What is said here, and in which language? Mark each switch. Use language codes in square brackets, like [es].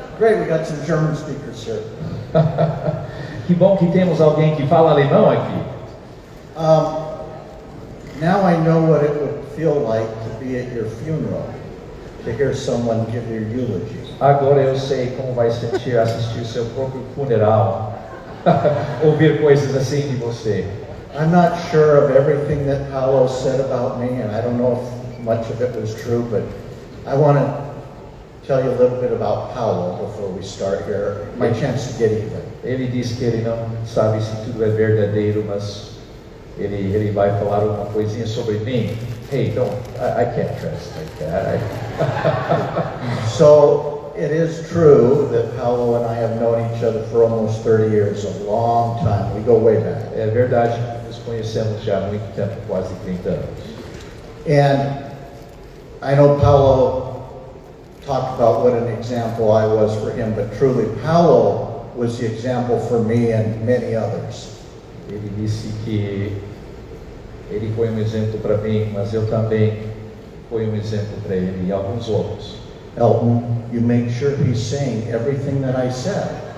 [en] Great, we got some German speakers here. [pt] Que bom que temos alguém que fala alemão aqui. [en] Now I know what it would feel like to be at your funeral, to hear someone give your eulogy. [pt] Agora eu sei como vai sentir assistir o seu próprio funeral, ouvir coisas assim de você. [en] I'm not sure of everything that Paulo said about me, and I don't know if much of it was true, but I want to tell you a little bit about Paulo before we start here. My chance to get even. [pt] Ele diz que ele não sabe se tudo é verdadeiro, mas ele vai falar uma coisinha sobre mim. [en] Hey, I can't trust like that. So it is true that Paulo and I have known each other for almost 30 years, a long time. We go way back. [pt] É verdade, nos conhecemos já há muito tempo, quase 30 anos. [en] And I know Paulo talked about what an example I was for him, but truly Paulo was the example for me and many others. [pt] Ele disse que ele foi um exemplo para mim, mas eu também fui um exemplo para ele e alguns outros. [en] Elton, you make sure he's saying everything that I said.